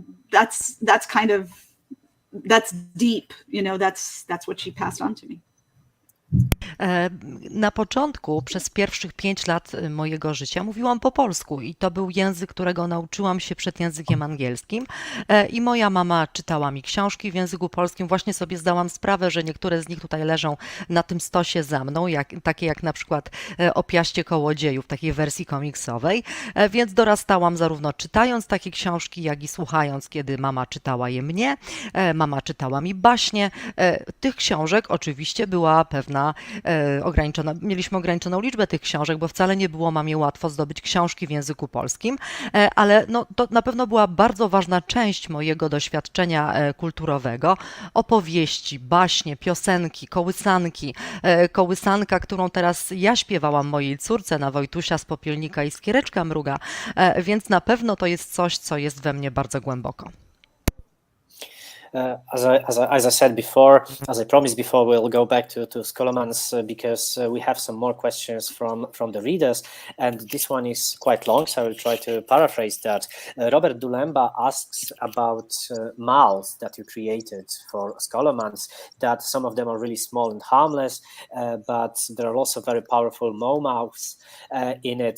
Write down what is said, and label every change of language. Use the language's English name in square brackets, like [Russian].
[English] That's kind of, that's deep, that's what she passed on to me. [Polish] Na początku, przez pierwszych 5 lat mojego życia mówiłam po polsku i to był język, którego nauczyłam się przed językiem angielskim i moja mama czytała mi książki w języku polskim. Właśnie sobie zdałam sprawę, że niektóre z nich tutaj leżą na tym stosie za mną, takie jak na przykład o Piaście Kołodzieju w takiej wersji komiksowej, więc dorastałam zarówno czytając takie książki, jak i słuchając, kiedy mama czytała je mnie. Mama czytała mi baśnie. Tych książek oczywiście była pewna mieliśmy ograniczoną liczbę tych książek, bo wcale nie było mamie łatwo zdobyć książki w języku polskim, ale to na pewno była bardzo ważna część mojego doświadczenia kulturowego. Opowieści, baśnie, piosenki, kołysanki. Kołysanka, którą teraz ja śpiewałam mojej córce na Wojtusia z Popielnika i Skiereczka Mruga, więc na pewno to jest coś, co jest we mnie bardzo głęboko. [English] As I said before, as I promised before, we'll go back to Scholomans because we have some more questions from the readers, and this one is quite long, so I will try to paraphrase that. Robert Dulemba asks about mouths that you created for Scholomans, that some of them are really small and harmless, but there are also very powerful mouths in it.